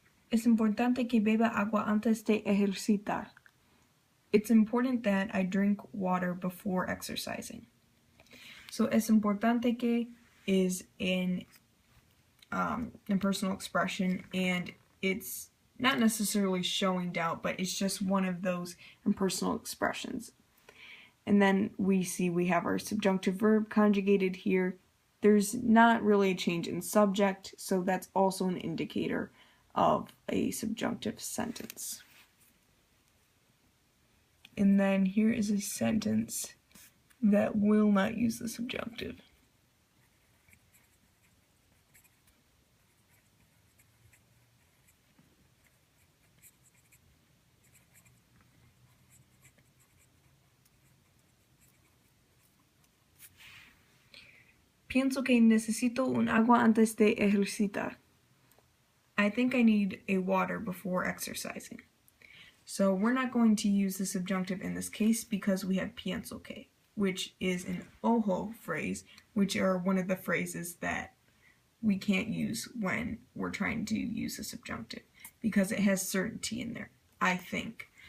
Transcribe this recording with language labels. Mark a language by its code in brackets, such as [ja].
[es] Es importante que beba agua antes de ejercitar. [en] It's important that I drink water before exercising. So [es] es importante que [en] is an impersonal expression, and it's not necessarily showing doubt, but it's just one of those impersonal expressions. And then we see we have our subjunctive verb conjugated here. There's not really a change in subject, so that's also an indicator of a subjunctive sentence. And then here is a sentence that will not use the subjunctive. [es] Pienso que necesito un agua antes de ejercitar. [en] I think I need a water before exercising. So we're not going to use the subjunctive in this case because we have [es] pienso que, [en] which is an ojo phrase, which are one of the phrases that we can't use when we're trying to use a subjunctive because it has certainty in there, I think.